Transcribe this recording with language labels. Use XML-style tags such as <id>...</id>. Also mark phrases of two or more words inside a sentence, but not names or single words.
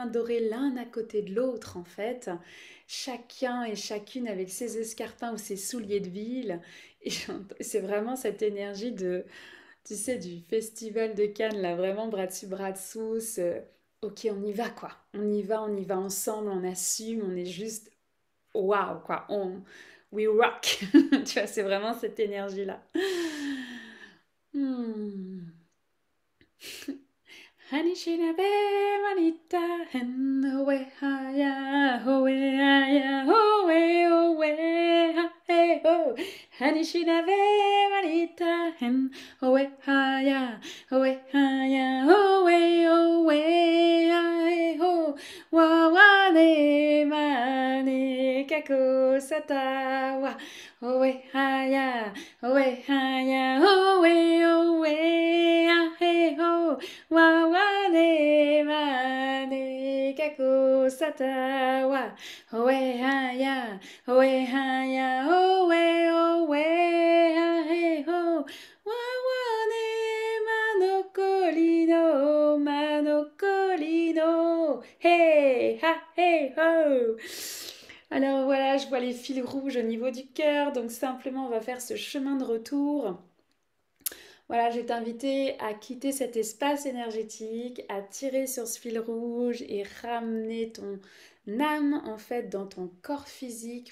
<fr>dorés l'un à côté de l'autre en fait, chacun et chacune avec ses escarpins ou ses souliers de ville, et c'est vraiment cette énergie de, tu sais, du festival de Cannes là, vraiment bras dessus bras dessous, ok on y va quoi, on y va ensemble, on assume, on est juste waouh quoi,</fr> <en>we rock,</en> <fr>tu vois, c'est vraiment cette énergie là. Hmm. Hanishinabe manita hen hoe haya hoe haya hoe hoe ha he ho. Hanishinabe manita hen hoe haya hoe ha he ho. Wa wa ne mane kako satawa hoe haya hoe ha he ho. Wa wa ne ma ne kako satawa oe ha ya oe ha he ho wa ne manokolino hey ha hey ho. Alors voilà, je vois les fils rouges au niveau du cœur, donc simplement on va faire ce chemin de retour. Voilà, je vais t'inviter à quitter cet espace énergétique, à tirer sur ce fil rouge et ramener ton âme en fait dans ton corps physique.</fr>